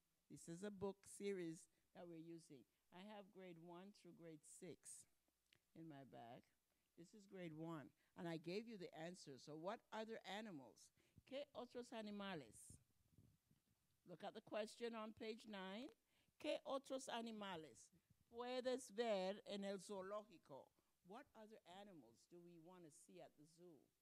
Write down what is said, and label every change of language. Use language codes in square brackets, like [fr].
[en] This is a book series that we're using. I have grade 1 through grade 6 in my bag. This is grade 1, and I gave you the answer. So what other animals? [es] ¿Qué otros animales? [en] Look at the question on page 9. [es] ¿Qué otros animales puedes ver en el zoológico? [en] What other animals do we want to see at the zoo?